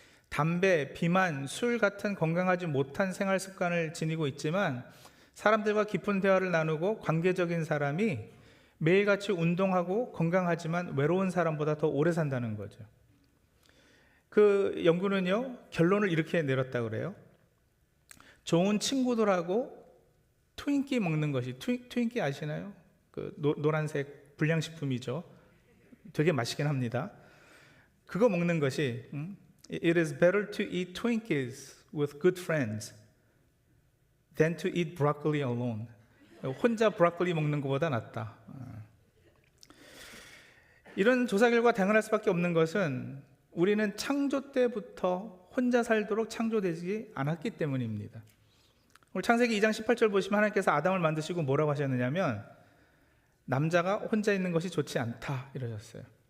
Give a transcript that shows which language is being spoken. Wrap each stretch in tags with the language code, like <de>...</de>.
<ko>담배, 비만, 술 같은 건강하지 못한 생활 습관을 지니고 있지만 사람들과 깊은 대화를 나누고 관계적인 사람이 매일같이 운동하고 건강하지만 외로운 사람보다 더 오래 산다는 거죠. 그 연구는요, 결론을 이렇게 내렸다고 그래요. 좋은 친구들하고 트윈키 먹는 것이, 트윈키 아시나요? 그 노란색 불량식품이죠. 되게 맛있긴 합니다. 그거 먹는 것이</ko> <en>It is better to eat Twinkies with good friends than to eat broccoli alone.</en> <ko>혼자 브로콜리 먹는 것보다 낫다. 이런 조사 결과 당연할 수밖에 없는 것은 우리는 창조 때부터 혼자 살도록 창조되지 않았기 때문입니다. 오늘 창세기 2장 18절 보시면 하나님께서 아담을 만드시고 뭐라고 하셨느냐면 남자가 혼자 있는 것이 좋지 않다 이러셨어요.</ko>